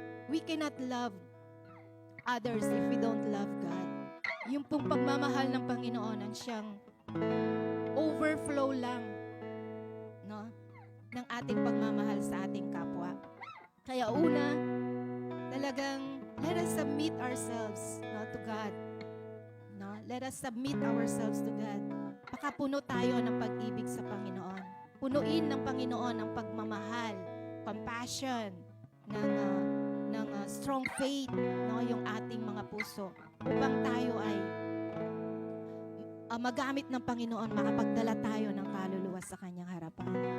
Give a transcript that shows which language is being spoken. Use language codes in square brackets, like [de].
[en] We cannot love others if we don't love God. [tl] Yung pong pagmamahal ng Panginoon ang siyang overflow lang, no, ng ating pagmamahal sa ating kapwa. Kaya una, talagang [en] let us submit ourselves, no, to God. No? Let us submit ourselves to God. [tl] Pakapuno tayo ng pag-ibig sa Panginoon. Punuin ng Panginoon ang pagmamahal, compassion, ng strong faith, no, yung ating mga puso upang tayo ay magamit ng Panginoon, makapagdala tayo ng kaluluwa sa kanyang harapan.